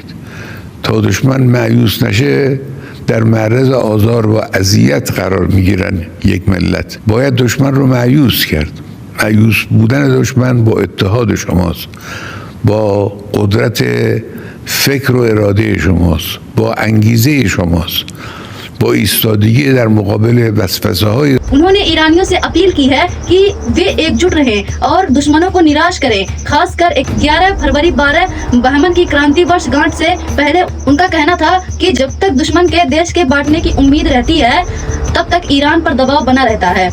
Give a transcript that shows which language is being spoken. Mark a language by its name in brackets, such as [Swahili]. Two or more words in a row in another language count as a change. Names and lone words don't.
[Persian] تا دشمن مایوس نشه در معرض آزار و اذیت قرار میگیرن یک ملت. باید دشمن رو مایوس کرد. مایوس بودن دشمن با اتحاد شماست، با قدرت فکر و اراده شماست، با انگیزه شماست، با ایستادگی در مقابل वसवसे های. [Hindi] उन्होंने ईरानियों से अपील की है कि वे एकजुट रहें और दुश्मनों को निराश करें। खासकर 11 फरवरी 12 बहमन की क्रांति वर्ष गांठ से पहले उनका कहना था कि जब तक दुश्मन के देश के बांटने की उम्मीद रहती है, तब तक ईरान पर दबाव बना रहता है।